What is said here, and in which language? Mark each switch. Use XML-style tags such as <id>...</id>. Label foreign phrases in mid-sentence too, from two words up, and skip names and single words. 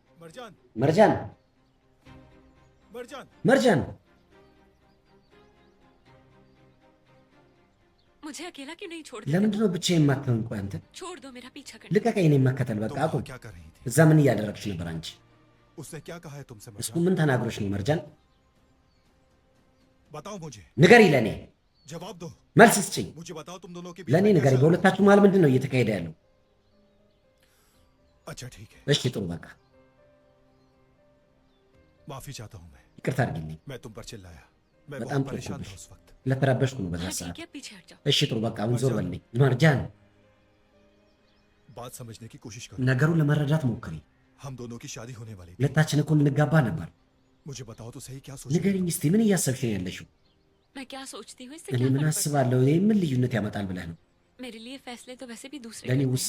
<hi>मरजान</hi> <am>መርጃን</am> <hi>मरजान</hi> <am>መርጃን</am> <hi>मुझे अकेला क्यों नहीं छोड़</hi> <am>ለምንድን</am> <hi>देते?</hi> <am>ነው ብቻዬን የማትተውን? ቆይ አንተ</am> <hi>छोड़ दो मेरा पीछा करना।</hi> <am>ልቀቀኝ፣ እኔን መከተል በቃ</am> <hi>तुम</hi> <am>አቁም።</am> <hi>वहाँ क्या कर रही थी?</hi> <am>እዛ ምን እያደረግሽ ነበር አንቺ?</am> <hi>उसने क्या कहा है तुमसे</hi> <am>እሱ</am> <hi>मरजान?</hi> <am>ምን ተናግሮሽ ነው መርጃን?</am> <hi>बताओ मुझे,</hi> <am>ንገሪ፣ ለእኔ</am> <hi>जवाब दो।</hi> <am>መልስ ስጭኝ።</am> <hi>मुझे बताओ तुम दोनों के बीच</hi> <am>ለእኔ</am> <hi>में</hi> <am>ንገሪ፣</am> <hi>कैसा-</hi> <am>በሁለታችሁ መሀል ምንድን ነው እየተካሄደ ያለው?</am> <hi>अच्छा ठीक है,</hi> <am>እሺ ጥሩ በቃ</am> <hi>माफी चाहता हूँ मैं</hi> <am>ይቅርታ አድርጊልኝ።</am> <hi>मैं तुम पर चिल्लाया। मैं</hi> <am>በጣም</am> <hi>बहुत परेशान</hi> <am>ጮህኩብሽ፣</am> <hi>था उस वक्त।</hi> <am>ስለተረበሽኩ ነው በዛ</am> <hi>हाँ</hi> <am>ሰዓት።</am> <hi>ठीक है, पीछे हट जाओ।</hi> <am>እሺ ጥሩ በቃ አሁን ዞር በልኝ። መርጃን</am> <hi>बात समझने की कोशिश करो।</hi> <am>ነገሩን ለመረዳት ሞክሪ።</am> <hi>हम दोनों की शादी होने वाली थी।</hi> <am>ሁለታችን እኮ ልንጋባ ነበር።</am> <hi>मुझे बताओ तो सही, क्या सोच?</hi> <am>ንገሪኝ እስቲ ምን እያሰብሽ ነው ያለሽው?</am> <hi>मैं क्या सोचती हूँ इससे</hi> <am>እኔ</am> <hi>क्या</hi> <am>ምን</am> <hi>फर्क पड़ता</hi> <am>አስባለሁ? ይህ ምን ልዩነት ያመጣል ብለህ ነው?</am> <hi>है? मेरे लिए फैसले तो वैसे भी दूसरे</hi> <am>ለእኔ</am> <hi>करते हैं।</hi>